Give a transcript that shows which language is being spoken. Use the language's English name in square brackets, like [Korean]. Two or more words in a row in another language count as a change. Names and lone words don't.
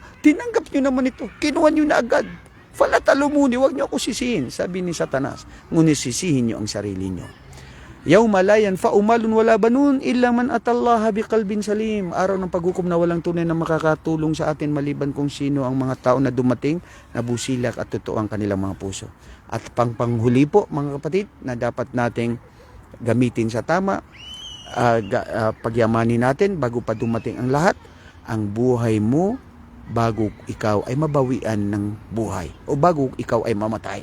[Filipino] Tinanggap nyo naman ito. Kinuha nyo na agad. [Arabic] فلا تلوموني, [Filipino] wag nyo ako sisihin. Sabi ni Satanas, ngunit sisihin nyo ang sarili nyo. [Arabic] يوم لا ينفع مال ولا بنون إلا من أتى الله بقلب سليم. [Filipino] Araw ng paghukom na walang tunay na makakatulong sa atin maliban kung sino ang mga tao na dumating na busilak at totoo ang kanilang mga puso. At panghuli po mga kapatid na dapat nating gamitin sa tama, pagyamanin natin bago pa dumating ang lahat, ang buhay mo bago ikaw ay mabawian ng buhay o bago ikaw ay mamatay.